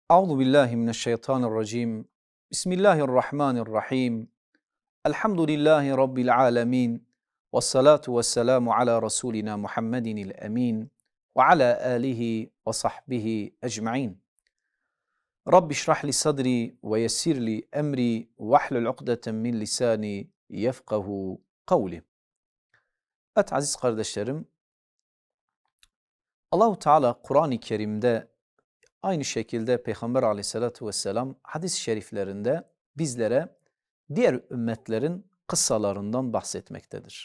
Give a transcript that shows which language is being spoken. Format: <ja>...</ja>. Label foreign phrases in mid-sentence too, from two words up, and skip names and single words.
<ar>أعوذ بالله من الشيطان الرجيم. بسم الله الرحمن الرحيم. الحمد لله رب العالمين. والصلاة والسلام على رسولنا محمد الأمين وعلى آله وصحبه أجمعين. رب اشرح لي صدري ويسر لي أمري واحلل عقدة من لساني يفقهوا قولي.</ar> <tr>Evet aziz kardeşlerim, Allahu Teala Kur'an-ı Kerim'de aynı şekilde Peygamber Aleyhisselatü vesselam hadis-i şeriflerinde bizlere diğer ümmetlerin kıssalarından bahsetmektedir.</tr>